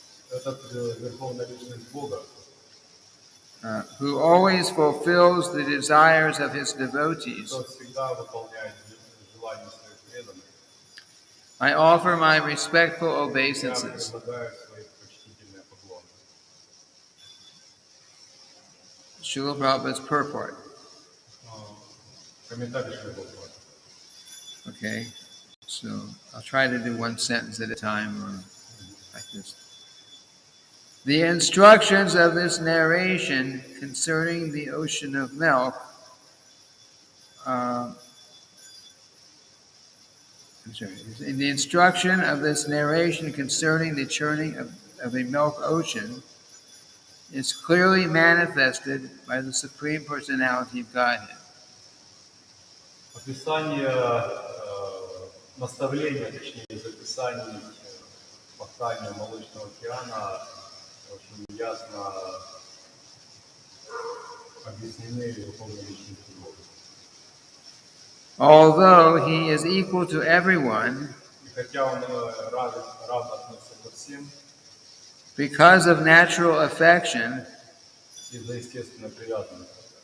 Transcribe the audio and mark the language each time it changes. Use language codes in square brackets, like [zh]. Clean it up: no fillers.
[ru] Этот Верховная Личность Бога, [en] who always fulfills the desires of his devotees, [ru] тот всегда выполняет желания своих преданных. [en] I offer my respectful [ru] Я [en] obeisances. [ru] предлагаю свои почтительные поклоны. [en] Srila Prabhupada's purport. [ru] Комментарий Шри-Прабхупады. [en] Okay, so I'll try to do one sentence at a time or like this. The instructions of this narration concerning the ocean of milk in the instruction of this narration concerning the churning of a milk ocean is clearly manifested by the Supreme Personality of Godhead. [ru] Описание наставления, точнее, из описаний фактания молочного океана очень ясно объяснены Верховной Личностью Бога. [en] Although he is equal to everyone, [ru] И хотя он равно относится ко всем, [en] because of natural affection, [ru] из-за естественной привязанности,